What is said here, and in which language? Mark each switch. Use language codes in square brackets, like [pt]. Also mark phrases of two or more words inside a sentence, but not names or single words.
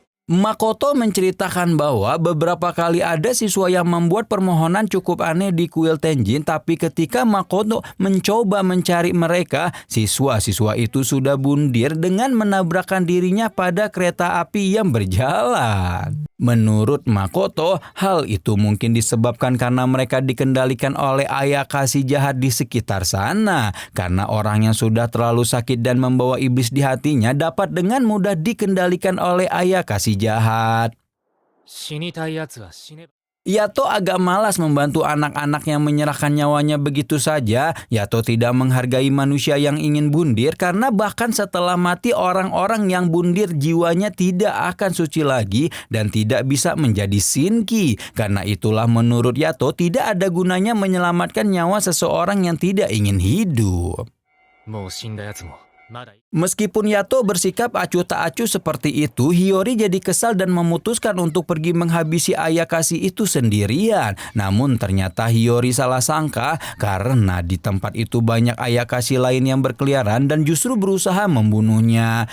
[id] Makoto menceritakan bahwa beberapa kali ada siswa yang membuat permohonan cukup aneh di kuil Tenjin, tapi ketika Makoto mencoba mencari mereka, siswa-siswa itu sudah bundir dengan menabrakkan dirinya pada kereta api yang berjalan. Menurut Makoto, hal itu mungkin disebabkan karena mereka dikendalikan oleh ayakasi jahat di sekitar sana. Karena orang yang sudah terlalu sakit dan membawa iblis di hatinya dapat dengan mudah dikendalikan oleh ayakasi jahat. [ja] 死にたい奴は死ねば。 [id] Yato agak malas membantu anak-anak yang menyerahkan nyawanya begitu saja. Yato tidak menghargai manusia yang ingin bundir karena bahkan setelah mati orang-orang yang bundir jiwanya tidak akan suci lagi dan tidak bisa menjadi Shinki. Karena itulah menurut Yato tidak ada gunanya menyelamatkan nyawa seseorang yang tidak ingin hidup. [ja] もう死んだ奴もまだ。 [id] Meskipun Yato bersikap acuh tak acuh seperti itu, Hiyori jadi kesal dan memutuskan untuk pergi menghabisi ayakasi itu sendirian. Namun ternyata Hiyori salah sangka karena di tempat itu banyak ayakasi lain yang berkeliaran dan justru berusaha membunuhnya.